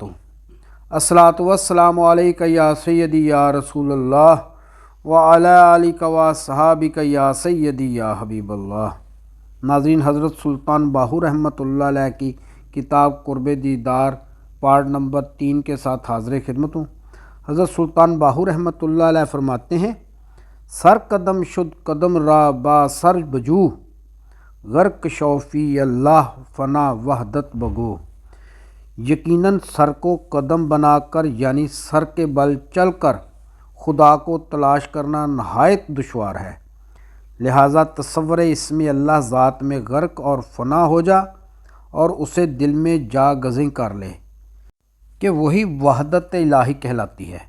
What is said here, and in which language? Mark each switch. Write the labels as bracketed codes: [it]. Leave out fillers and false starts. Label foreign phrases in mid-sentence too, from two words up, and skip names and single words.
[ar] الصلاۃ والسلام علیک یا سیدی یا رسول اللہ وعلی آلک واصحابک یا سیدی یا حبیب اللہ۔ [ur] ناظرین، حضرت سلطان باہو رحمۃ اللہ علیہ کی کتاب قرب دیدار پارٹ نمبر 3 کے ساتھ حاضر خدمت ہوں۔ حضرت سلطان باہو رحمۃ اللہ علیہ فرماتے ہیں، [fa] سر قدم شد قدم را با سر بجو، غرق شوفی اللہ فنا وحدت بگو۔ [ur] یقیناً سر کو قدم بنا کر یعنی سر کے بل چل کر خدا کو تلاش کرنا نہایت دشوار ہے، لہٰذا تصور اسم اللہ ذات میں غرق اور فنا ہو جا اور اسے دل میں جا گزیں کر لے کہ وہی وحدت الہی کہلاتی ہے۔